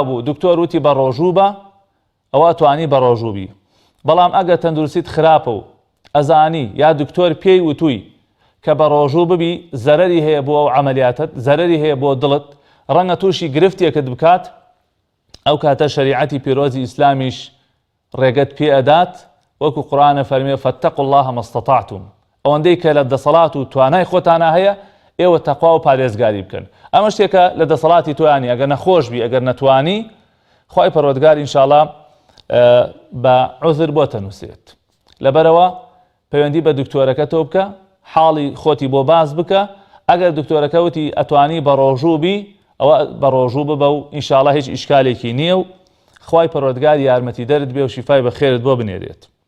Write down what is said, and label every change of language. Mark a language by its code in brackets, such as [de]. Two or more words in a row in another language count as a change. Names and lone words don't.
[ckb] بوو دکتۆر وتی بە ڕۆژوو بە ئەوە ئەتوانی بە ڕۆژوو بی بەڵام ئەگەر تەندروستیت خراپە و ئەزانی یا دکتۆر پێی وتووی کە بە ڕۆژوو ببی زەرەری هەیە بۆ ئەو عملیاتت زەرەری هەیە بۆ دڵت ڕەنگە تووشی گرفتێکت بکات ئەو کاتە شەریعەتی پیرۆزی ئیسلامیش ڕێگەت پێ ئەدات وەکو قورئانە فەرمێ [ar] فەتەقوا الله ما استطعتم [ckb] ئەوەندەی کە لە دەسەڵات و توانای خۆتانە هەیە ئێوە تەقوا و پارێزگاری بکەن ئەمە شتێکە لە دەسەڵاتی توانی ئەگەر نەخۆش بی ئەگەر نەتوانی خوای پەروەردگار ئینشاءالله بە عوزر بۆ تەنووسێت لەبەرەوە پەیوەندی بە دکتۆرەکەتەوە بکە حاڵی خۆتی بۆ باز بکە ئەگەر دکتۆرەکە وتی ئەتوانی بە ڕۆژوو بی ئەوە بە ڕۆژوو ببە و ئینشاءالله هیچ ئیشکالێکی نییە و خوای پەروەردگار یارمەتی دەرت بێ و شیفای بە خێرت بۆ بنێرێت